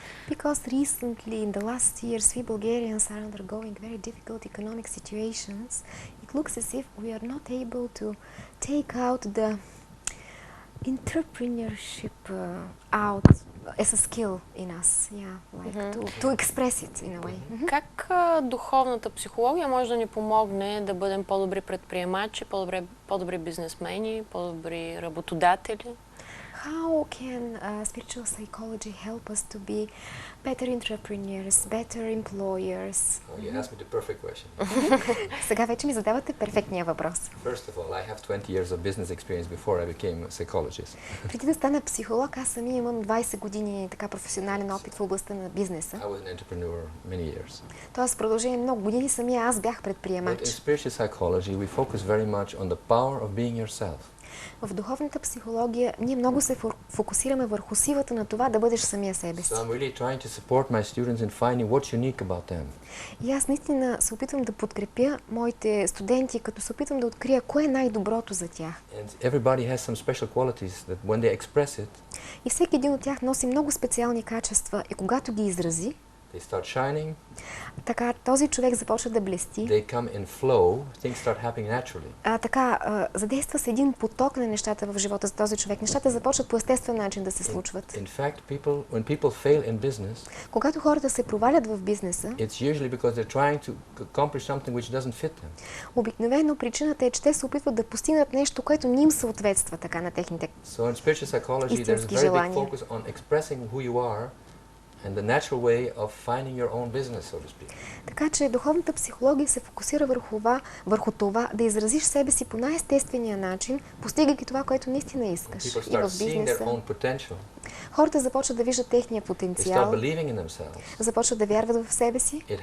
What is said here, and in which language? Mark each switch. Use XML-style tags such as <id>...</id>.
<en>Because recently, in the last years, we Bulgarians are undergoing very difficult economic situations. It looks as if we are not able to take out the entrepreneurship out as a skill in us, to express it in a way.</en> <bg>Как духовната психология може да ни помогне да бъдем по-добри предприемачи, по-добри бизнесмени, по-добри работодатели?</bg> <en>How can spiritual psychology help us to be better entrepreneurs, better employers? You asked me the perfect question.</en> <bg>Сега вече ми задавате перфектния въпрос.</bg> <en>First of all, I have 20 years of business experience before I became a psychologist.</en> <bg>Преди да стана психолог, аз самия имам 20 години така професионален опит в областта на бизнеса.</bg> <en>I was an entrepreneur many years.</en> <bg>Тоест в продължение много години самия аз бях</bg> <en>But</en> <bg>предприемач.</bg> <en>in spiritual psychology, we focus very much on the power of being yourself.</en> <bg>В духовната психология ние много се фокусираме върху силата на това да бъдеш самия себе си.</bg> <en>So I'm really trying to support my students in finding what's unique about them.</en> <bg>И аз наистина се опитвам да подкрепя моите студенти, като се опитвам да открия кое е най-доброто за тях.</bg> <en>And everybody has some special qualities that when they express it,</en> <bg>И всеки един от тях носи много специални качества и когато ги изрази,</bg> <en>They start shining.</en> <bg>Така, този човек започва да блести.</bg> <en>They come in flow. Things start happening naturally.</en> <bg>Задейства се един поток на нещата в живота за този човек. Нещата започват по естествен начин да се случват.</bg> <en>In fact, when people fail in business,</en> <bg>когато хората се провалят в бизнеса,</bg> <en>it's usually because they're trying to accomplish something which doesn't fit them.</en> <bg>Обикновено причината е, че те се опитват да постигнат нещо, което не им съответства така на техните</bg> <en>So in spiritual psychology, there's a very big focus on expressing who you are and the natural way of finding your own business, so to speak.</en> <bg>Така че духовната психология се фокусира върху това да изразиш себе си по най-естествения начин, постигайки това, което наистина искаш. И в бизнеса. Хората започват да виждат техния потенциал, започват да вярват в себе си.</bg>